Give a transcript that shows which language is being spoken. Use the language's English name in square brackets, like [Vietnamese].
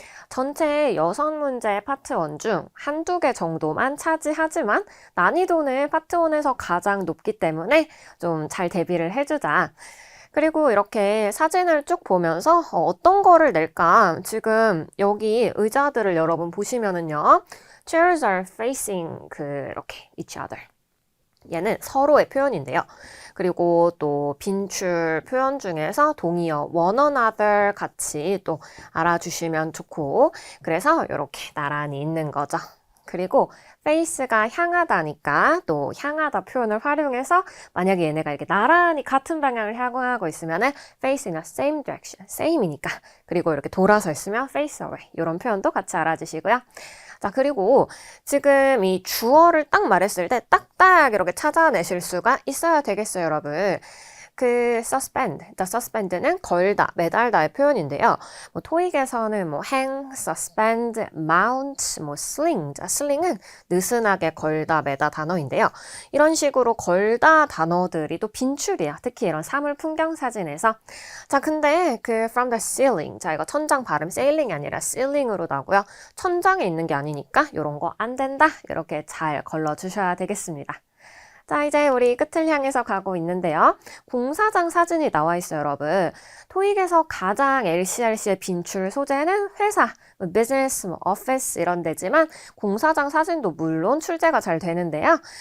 [Korean] 전체 6문제 파트 1 중 한두 개 정도만 차지하지만 난이도는 파트 1에서 가장 높기 때문에 좀 잘 대비를 해주자. 그리고 이렇게 사진을 쭉 보면서 어떤 거를 낼까? 지금 여기 의자들을 여러분 보시면은요. [English] Chairs are facing [Korean] 이렇게 [English] each other. [Korean] 얘는 서로의 표현인데요. 그리고 또 빈출 표현 중에서 동의어 [English] one another [Korean] 같이 또 알아주시면 좋고, 그래서 이렇게 나란히 있는 거죠. 그리고 face가 향하다니까 또 향하다 표현을 활용해서 만약에 얘네가 이렇게 나란히 같은 방향을 향하고 있으면은 [English] face in the same direction, [Korean] same이니까. 그리고 이렇게 돌아서 있으면 [English] face away, [Korean] 이런 표현도 같이 알아주시고요. 자, 그리고 지금 이 주어를 딱 말했을 때 딱딱 이렇게 찾아내실 수가 있어야 되겠어요, 여러분. 그 suspend는 걸다, 매달다의 표현인데요. 뭐 토익에서는 뭐 hang, suspend, mount, 뭐 sling. 자, sling은 느슨하게 걸다, 매다 단어인데요. 이런 식으로 걸다 단어들이 또 빈출이야. 특히 이런 사물 풍경 사진에서. 자, 근데 [English] from the ceiling. [Korean] 자, 이거 천장 발음 sailing이 아니라 ceiling으로 나고요. 천장에 있는 게 아니니까 이런 거 안 된다. 이렇게 잘 걸러주셔야 되겠습니다. 자, 이제 우리 끝을 향해서 가고 있는데요. 공사장 사진이 나와 있어요, 여러분. 토익에서 가장 LCRC의 빈출 소재는 회사, 비즈니스, 오피스 이런 데지만 공사장 사진도 물론 출제가 잘 되는데요.